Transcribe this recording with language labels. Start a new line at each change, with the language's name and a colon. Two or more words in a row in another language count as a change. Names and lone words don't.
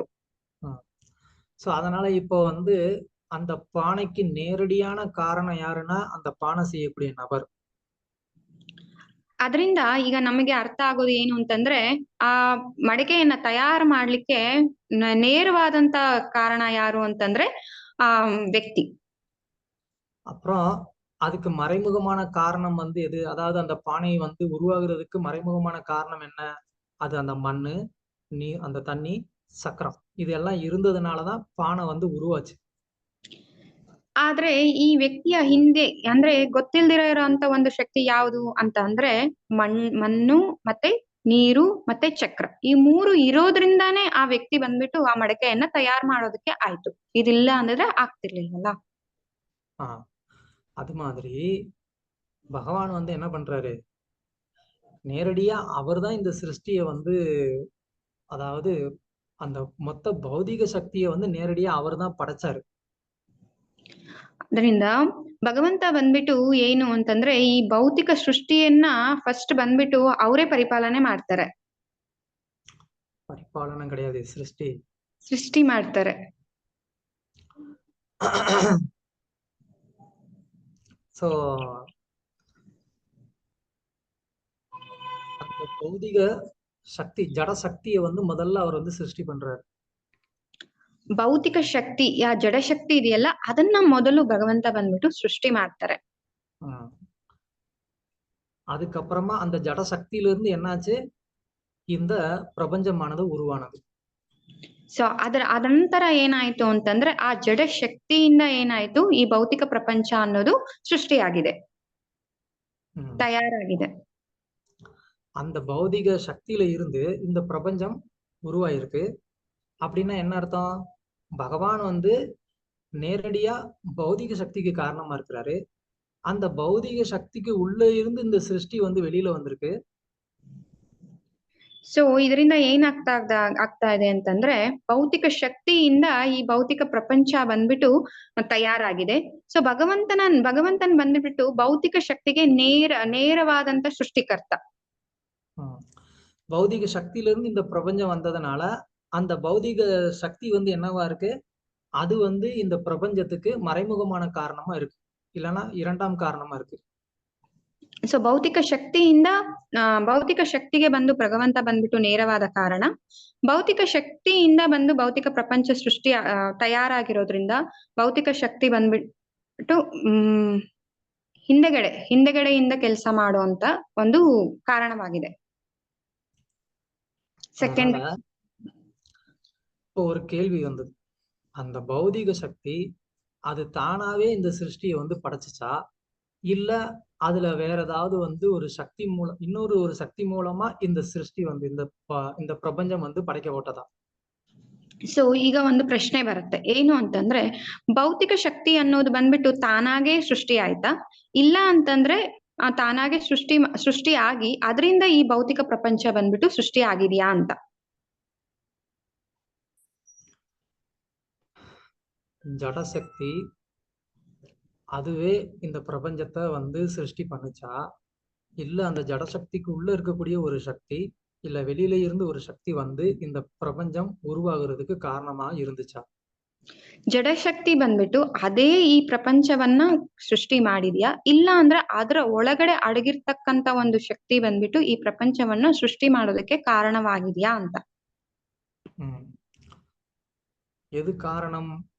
Tamil: சோ அதனால இப்போ வந்து அந்த பானைக்கு நேரடியான காரணம் யாருன்னா அந்த பானை செய்யக்கூடிய நபர்.
Kannada: ಅದರಿಂದ ಈಗ ನಮಗೆ ಅರ್ಥ ಆಗೋದು ಏನು ಅಂತಂದ್ರೆ, ಆ ಮಡಕೆಯನ್ನ ತಯಾರು ಮಾಡ್ಲಿಕ್ಕೆ ನೇರವಾದಂತ ಕಾರಣ ಯಾರು ಅಂತಂದ್ರೆ ಆ ವ್ಯಕ್ತಿ.
Tamil: அப்புறம் அதுக்கு மறைமுகமான காரணம் வந்து எது? அதாவது அந்த பானை வந்து உருவாகுறதுக்கு மறைமுகமான காரணம் என்ன? அது அந்த மண்ணு, நீர், அந்த தண்ணி, சக்கரம், இதெல்லாம் இருந்ததுனாலதான் பானை வந்து உருவாச்சு.
Kannada: ಆದ್ರೆ ಈ ವ್ಯಕ್ತಿಯ ಹಿಂದೆ ಅಂದ್ರೆ ಗೊತ್ತಿಲ್ದಿರೋ ಇರೋಂತ ಒಂದು ಶಕ್ತಿ ಯಾವುದು ಅಂತ ಅಂದ್ರೆ ಮಣ್ಣು ಮತ್ತೆ ನೀರು ಮತ್ತೆ ಚಕ್ರ, ಈ ಮೂರು ಇರೋದ್ರಿಂದಾನೇ ಆ ವ್ಯಕ್ತಿ ಬಂದ್ಬಿಟ್ಟು ಆ ಮಡಕೆಯನ್ನ ತಯಾರು ಮಾಡೋದಕ್ಕೆ ಆಯ್ತು. ಇದಿಲ್ಲ ಅಂದ್ರೆ ಆಗ್ತಿರ್ಲಿಲ್ಲಲ್ಲ.
Tamil: அது மாதிரி பகவான் வந்து என்ன பண்றாரு, நேரடியா அவர் தான் இந்த சிருஷ்டியை வந்து, அதாவது அந்த மொத்த பௌதிக சக்தியை வந்து நேரடியா அவர் தான் படைச்சாரு.
Kannada: ಅದರಿಂದ ಭಗವಂತ ಬಂದ್ಬಿಟ್ಟು ಏನು ಅಂತಂದ್ರೆ ಈ ಭೌತಿಕ ಸೃಷ್ಟಿಯನ್ನ ಫಸ್ಟ್ ಬಂದ್ಬಿಟ್ಟು ಅವರೇ ಪರಿಪಾಲನೆ ಮಾಡ್ತಾರೆ. ಪರಿಪಾಲನೆ கிடையாது, ಸೃಷ್ಟಿ ಮಾಡ್ತಾರೆ.
Tamil: சோ அந்த பௌதிக சக்தி, ஜட சக்தியை வந்து முதல்ல அவர் வந்து சிருஷ்டி பண்றாரு.
Kannada: ಭೌತಿಕ ಶಕ್ತಿ, ಆ ಜಡ ಶಕ್ತಿ ಇದೆಯಲ್ಲ ಅದನ್ನ ಮೊದಲು ಭಗವಂತ ಬಂದ್ಬಿಟ್ಟು ಸೃಷ್ಟಿ ಮಾಡ್ತಾರೆ.
Tamil: அதுக்கப்புறமா அந்த ஜட சக்தியில இருந்து என்னாச்சு, இந்த பிரபஞ்சமானது உருவானது.
Kannada: ಸೊ ಅದಂತರ ಏನಾಯ್ತು ಅಂತಂದ್ರೆ ಆ ಜಡ ಶಕ್ತಿಯಿಂದ ಏನಾಯ್ತು, ಈ ಭೌತಿಕ ಪ್ರಪಂಚ ಅನ್ನೋದು ಸೃಷ್ಟಿಯಾಗಿದೆ, ತಯಾರಾಗಿದೆ.
Tamil: அந்த பௌதிக சக்தியில இருந்து இந்த பிரபஞ்சம் உருவாயிருக்கு. அப்படின்னா என்ன அர்த்தம்? பகவான் வந்து நேரடியா பௌதிக சக்திக்கு காரணமா இருக்கிறாரு. அந்த பௌதிக சக்திக்கு உள்ள இருந்து இந்த சிருஷ்டி வந்து வெளியில வந்திருக்கு.
Kannada: ಸೊ ಇದರಿಂದ ಆಗ್ತಾ ಇದೆ ಅಂತಂದ್ರೆ ಭೌತಿಕ ಶಕ್ತಿಯಿಂದ ಈ ಭೌತಿಕ ಪ್ರಪಂಚ ಬಂದ್ಬಿಟ್ಟು ತಯಾರಾಗಿದೆ. ಸೊ ಭಗವಂತನ್ ಬಂದ್ಬಿಟ್ಟು ಭೌತಿಕ ಶಕ್ತಿಗೆ ನೇರವಾದಂತ ಸೃಷ್ಟಿಕರ್ತ.
Tamil: பௌதிக சக்தியில இருந்து இந்த பிரபஞ்சம் வந்ததுனால அந்த பௌதிக சக்தி வந்து என்னவா இருக்கு, அது வந்து இந்த பிரபஞ்சத்துக்கு மறைமுகமான காரணமா இருக்கு, இல்லைன்னா இரண்டாம் காரணமா இருக்கு.
Kannada: ಸೊ ಭೌತಿಕ ಶಕ್ತಿಗೆ ಬಂದು ಭಗವಂತ ಬಂದ್ಬಿಟ್ಟು ನೇರವಾದ ಕಾರಣ, ಭೌತಿಕ ಶಕ್ತಿಯಿಂದ ಬಂದು ಭೌತಿಕ ಪ್ರಪಂಚ ಸೃಷ್ಟಿ ತಯಾರಾಗಿರೋದ್ರಿಂದ ಭೌತಿಕ ಶಕ್ತಿ ಬಂದ್ಬಿಟ್ಟು ಹಿಂದೆಗಡೆಯಿಂದ ಕೆಲಸ ಮಾಡುವಂತ ಒಂದು ಕಾರಣವಾಗಿದೆ.
Tamil: செகண்ட் இப்போ ஒரு கேள்வி வந்தது, அந்த பௌதிக சக்தி அது தானாவே இந்த சிருஷ்டியை வந்து படைச்சுச்சா, இல்ல அதுல வேற ஏதாவது வந்து ஒரு சக்தி மூலம் இன்னொரு ஒரு சக்தி மூலமா இந்த சிருஷ்டி வந்து இந்த ಪ್ರಪಂಚம் வந்து படைக்கப்பட்டதா?
Kannada: ಸೊ ಈಗ ಒಂದು ಪ್ರಶ್ನೆ ಬರುತ್ತೆ ಏನು ಅಂತಂದ್ರೆ ಭೌತಿಕ ಶಕ್ತಿ ಅನ್ನೋದು ಬಂದ್ಬಿಟ್ಟು ತಾನಾಗೆ ಸೃಷ್ಟಿ ಆಯ್ತಾ ಇಲ್ಲ ಅಂತಂದ್ರೆ ತಾನಾಗೆ ಸೃಷ್ಟಿ ಆಗಿ ಅದರಿಂದ ಈ ಭೌತಿಕ ಪ್ರಪಂಚ ಬಂದ್ಬಿಟ್ಟು ಸೃಷ್ಟಿ ಆಗಿದೆಯಾ ಅಂತ.
Tamil: ஜடசக்தி அதுவே இந்த பிரபஞ்சத்தை வந்து சிருஷ்டி பண்ணுச்சா, இல்ல அந்த ஜடசக்திக்கு உள்ள இருக்கக்கூடிய ஒரு சக்தி இல்ல வெளியில இருந்து ஒரு சக்தி வந்து இந்த பிரபஞ்சம் உருவாகிறதுக்கு காரணமா இருந்துச்சா?
Kannada: ಜಡಶಕ್ತಿ ಬಂದ್ಬಿಟ್ಟು ಅದೇ ಈ ಪ್ರಪಂಚವನ್ನ ಸೃಷ್ಟಿ ಮಾಡಿದ್ಯಾ ಇಲ್ಲ ಅಂದ್ರೆ ಅದರ ಒಳಗಡೆ ಅಡಗಿರ್ತಕ್ಕಂತ ಒಂದು ಶಕ್ತಿ ಬಂದ್ಬಿಟ್ಟು ಈ ಪ್ರಪಂಚವನ್ನ ಸೃಷ್ಟಿ ಮಾಡೋದಕ್ಕೆ ಕಾರಣವಾಗಿದ್ಯಾ ಅಂತ.
Tamil: எது காரணம்?